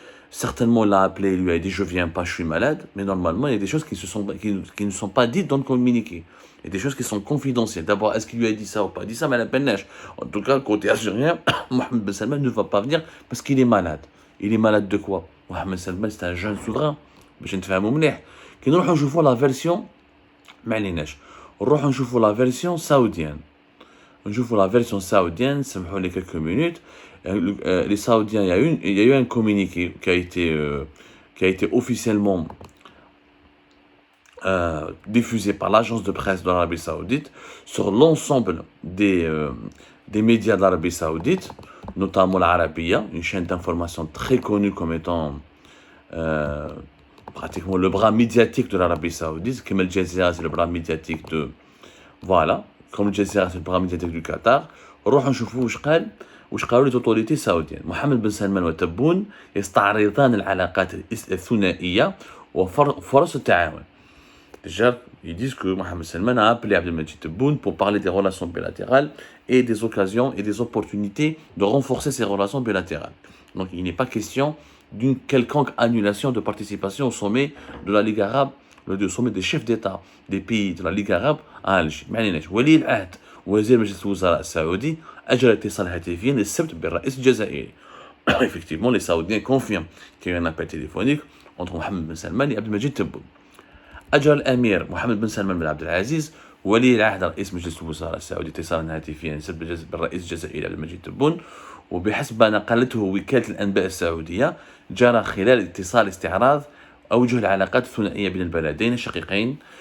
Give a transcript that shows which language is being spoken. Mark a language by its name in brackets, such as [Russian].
[French] Certainement, il l'a appelé, il lui a dit « je viens pas, je suis malade », mais normalement, il y a des choses qui ne sont pas dites dans le communiqué. Il y a des choses qui sont confidentielles. D'abord, est-ce qu'il lui a dit ça ou pas dit ça, mais la peine neige. En tout cas, côté algérien, Mohammed Ben Salman ne va pas venir parce qu'il est malade. Il est malade de quoi? Mohammed Ben Salman, c'est un jeune souverain. [Arabic] باش نتفاهموا مليح. كي نروحوا نشوفوا لا فيرسيون ما عليناش. نروحوا نشوفوا لا فيرسيون ساوديان. نشوفوا [French] la version saoudienne, [Arabic] سمحوا لي [French] quelques minutes. Les Saoudiens, il y a eu un communiqué qui a été officiellement diffusé par l'agence de presse de l'Arabie Saoudite sur l'ensemble des médias de l'Arabie Saoudite, notamment l'Arabia, une chaîne d'information très connue comme étant pratiquement le bras médiatique de l'Arabie Saoudite, comme Al Jazeera, c'est le bras médiatique de... Voilà, comme Al Jazeera, c'est le bras médiatique du Qatar. [Arabic] نروحوا نشوفوا واش قالوا [French] les autorités saoudiennes. [Arabic] Mohammed Ben Salman وتبون يستعرضان العلاقات الثنائية وفرص التعاون. [French] Déjà, ils disent que Mohammed Salman a appelé Abdelmadjid Tebboune pour parler des relations bilatérales et des occasions et des opportunités de renforcer ces relations bilatérales. Donc, il n'est pas question d'une quelconque annulation de participation au sommet de la Ligue arabe, le sommet des chefs d'État des pays de la Ligue arabe à Alger. [Arabic] ولي العهد وزير مجلس الوزراء السعودي أجرى اتصال هاتفيا السبت بالرئيس الجزائري. [French] Effectivement, les Saoudiens confirment qu'il y a eu un appel téléphonique entre Mohammed Ben Salman et Abdelmadjid Tebboune. [Arabic] أجرى الأمير محمد بن سلمان بن عبد العزيز ولي العهد رئيس مجلس الوزراء السعودي اتصالا هاتفيا بالرئيس الجزائري عبدالمجيد تبون، وبحسب ما نقلته وكالة الأنباء السعودية جرى خلال الاتصال استعراض أوجه العلاقات الثنائية بين البلدين الشقيقين